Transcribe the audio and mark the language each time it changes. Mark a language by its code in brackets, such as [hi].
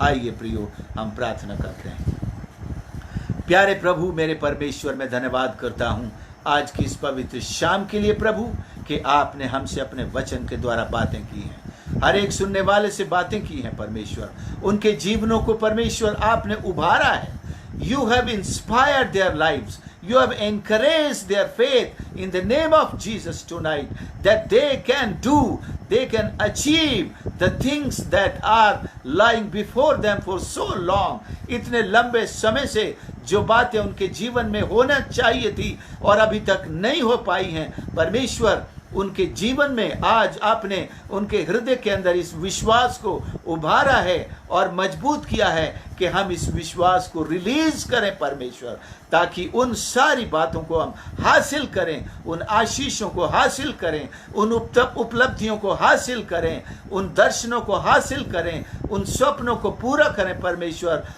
[hi] आइए प्रियो हम प्रार्थना करते हैं। प्यारे प्रभु मेरे परमेश्वर, मैं धन्यवाद करता हूँ आज की इस पवित्र शाम के लिए प्रभु कि आपने हमसे अपने वचन के द्वारा बातें की हैं, हर एक सुनने वाले से बातें की हैं परमेश्वर, उनके जीवनों को परमेश्वर आपने उभारा है। [en] You have inspired their lives. You have encouraged their faith in the name of Jesus tonight, that they can do they can achieve the things that are lying before them for so long. [hi] इतने लंबे समय से जो बातें उनके जीवन में होना चाहिए थी और अभी तक नहीं हो पाई हैं, परमेश्वर उनके जीवन में आज आपने उनके हृदय के अंदर इस विश्वास को उभारा है और मजबूत किया है कि हम इस विश्वास को रिलीज करें परमेश्वर, ताकि उन सारी बातों को हम हासिल करें, उन आशीषों को हासिल करें, उन उपलब्धियों को हासिल करें, उन दर्शनों को हासिल करें, उन स्वप्नों को पूरा करें परमेश्वर।